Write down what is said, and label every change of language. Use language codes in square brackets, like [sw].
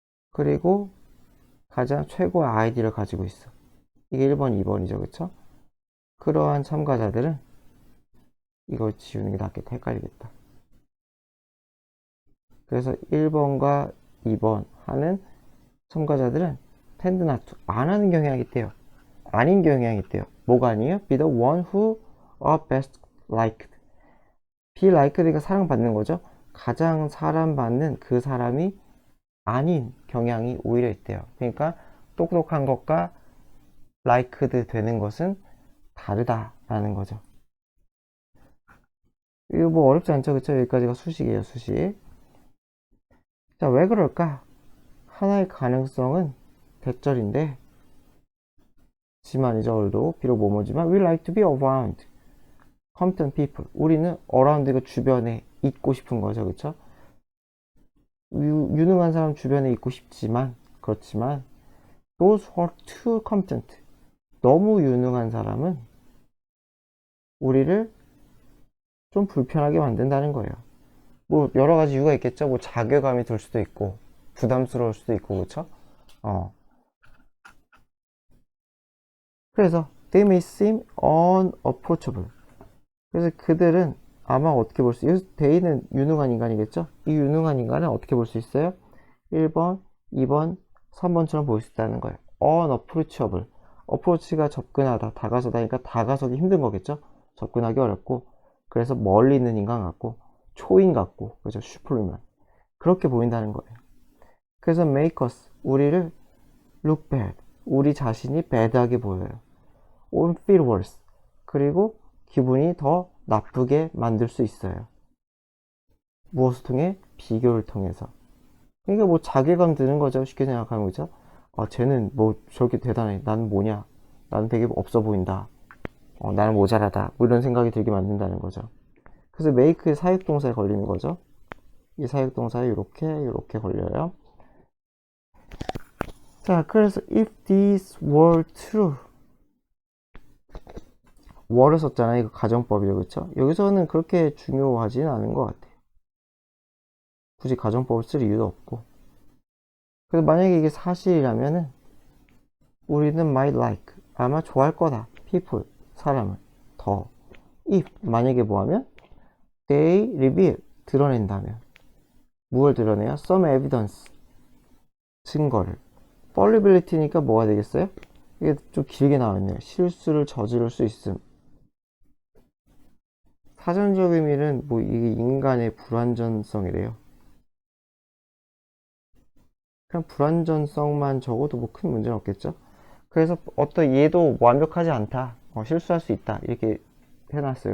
[ko] 그리고 가장 최고의 아이디를 가지고 있어. 이게 1번, 2번이죠. 그쵸? 그러한 참가자들은 이걸 지우는 게 낫겠다. 헷갈리겠다. 그래서 1번과 2번 하는 참가자들은 [en] tend not to, [ko] 안 하는 경향이 있대요. 아닌 경향이 있대요. 뭐가 아니에요? [en] be the one who are best liked. [ko] be liked가 사랑받는 거죠. 가장 사랑받는 그 사람이 아닌 경향이 오히려 있대요. 그러니까 똑똑한 것과 liked 되는 것은 다르다라는 거죠. 이거 뭐 어렵지 않죠, 그쵸? 여기까지가 수식이에요, 수식. 자, 왜 그럴까? 하나의 가능성은 대절인데, 지만이죠, 얼도. 비록 뭐뭐지만, [en] we like to be around competent people. [ko] 우리는 around가 주변에 있고 싶은 거죠, 그쵸? 유능한 사람 주변에 있고 싶지만, 그렇지만, [en] those who are too competent. [ko] 너무 유능한 사람은 우리를 좀 불편하게 만든다는 거예요. 뭐 여러 가지 이유가 있겠죠. 뭐 자괴감이 들 수도 있고 부담스러울 수도 있고 그렇죠. 그래서 [en] They may seem unapproachable. [ko] 그래서 그들은 아마 어떻게 볼 수, 여기서 they는 유능한 인간이겠죠? 이 유능한 인간은 어떻게 볼 수 있어요? 1번, 2번, 3번처럼 보일 수 있다는 거예요. [en] unapproachable. [ko] approach가 접근하다, 다가서다니까 다가서기 힘든 거겠죠? 접근하기 어렵고, 그래서 멀리 있는 인간 같고, 초인 같고, 그죠? 슈퍼맨. 그렇게 보인다는 거예요. 그래서 [en] make us, [ko] 우리를 [en] look bad, [ko] 우리 자신이 bad하게 보여요. [en] or feel worse, [ko] 그리고 기분이 더 나쁘게 만들 수 있어요. 무엇을 통해? 비교를 통해서. 그러니까 뭐 자괴감 드는 거죠. 쉽게 생각하면, 그죠? 쟤는 뭐 저렇게 대단해. 나는 뭐냐? 나는 되게 없어 보인다. 나는 모자라다. 뭐 이런 생각이 들게 만든다는 거죠. 그래서 make의 사역동사에 걸리는 거죠. 이 사역동사에 이렇게 걸려요. 자, 그래서 [en] if this were true, [ko] were를 썼잖아요. 이거 가정법이죠, 그렇죠? 여기서는 그렇게 중요하지는 않은 것 같아요. 굳이 가정법을 쓸 이유도 없고. 그래서 만약에 이게 사실이라면은 우리는 [en] might like, [ko] 아마 좋아할 거다. people, 사람을 더. if, 만약에 뭐하면 [en] they reveal, [ko] 드러낸다면. 무엇을 드러내요? [en] some evidence, [ko] 증거를. fallibility니까 뭐가 되겠어요? 이게 좀 길게 나와있네요. 실수를 저지를 수 있음. 사전적 의미는 뭐 이게 인간의 불완전성이래요. 그냥 불완전성만 적어도 뭐 큰 문제는 없겠죠. 그래서 어떤 얘도 완벽하지 않다, 실수할 수 있다, 이렇게 해놨어요.